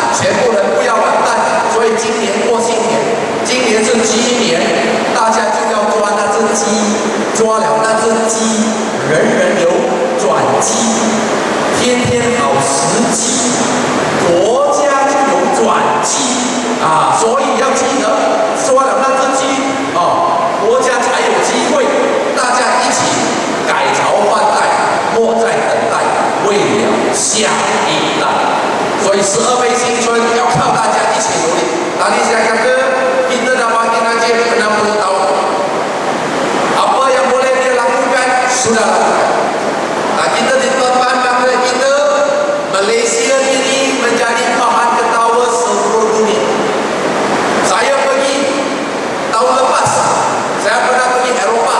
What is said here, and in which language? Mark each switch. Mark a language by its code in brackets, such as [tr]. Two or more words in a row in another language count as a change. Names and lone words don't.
[zh] 全部人不要完蛋，所以今年过新年，今年是鸡年，大家就要抓那只鸡，抓了那只鸡，人人有转机，天天好时机，国家就有转机啊！所以要记得抓了那只鸡啊，国家才有机会，大家一起改朝换代，莫再等待，为了下一代。所以12倍新春要靠大家一起努力。 [ms] Tadi saya kata kita dah bagi Najib 60 tahun. Apa yang boleh dia lakukan sudah lakukan. Nah, kita di depan bangsa kita, Malaysia ini menjadi bahan ketawa seluruh dunia. Saya pergi tahun lepas, saya pernah pergi Eropah.